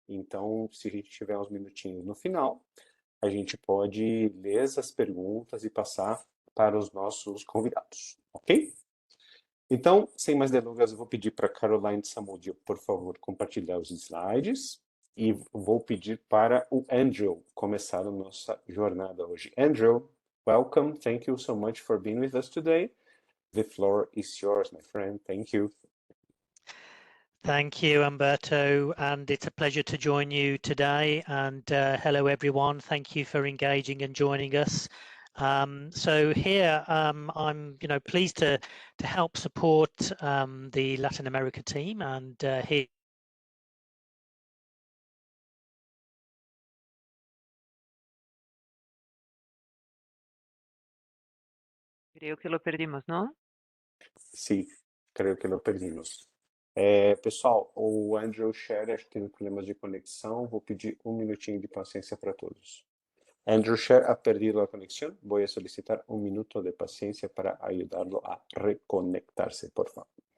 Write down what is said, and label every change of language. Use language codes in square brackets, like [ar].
[pt] Então, se a gente tiver uns minutinhos no final, a gente pode ler as perguntas e passar para os nossos convidados, ok? Então, sem mais delongas, eu vou pedir para Caroline Samudio, por favor, compartilhar os slides e vou pedir para o Andrew começar a nossa jornada hoje. [en] Andrew, welcome. Thank you so much for being with us today. The floor is yours, my friend. Thank you. Thank you, Humberto, and it's a pleasure to join you today. And hello, everyone. Thank you for engaging and joining us. So here I'm, pleased to help support the Latin America team, and here. [es] Creo que lo perdimos, ¿no? [pt] Sim, creio que [es] lo perdimos. [pt] Pessoal, o Andrew Scher acho que tem problemas de conexão. Vou pedir um minutinho de paciência para todos. [es] Andrew Scher ha perdido la conexión. Voy a solicitar un minuto de paciencia para ayudarlo a reconectarse, por favor.